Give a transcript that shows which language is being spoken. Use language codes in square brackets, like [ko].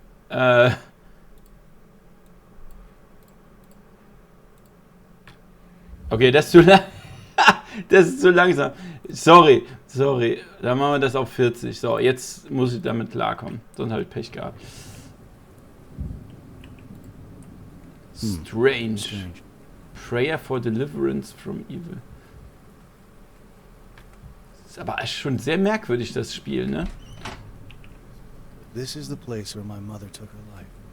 [de] Okay, das ist zu lang. Das ist zu langsam. Sorry. Dann machen wir das auf 40. So, jetzt muss ich damit klarkommen. Sonst habe ich Pech gehabt. [en] Strange. Prayer for deliverance from evil. [de] Ist aber schon sehr merkwürdig, das Spiel, ne? [en] This is the place where my mother took her life.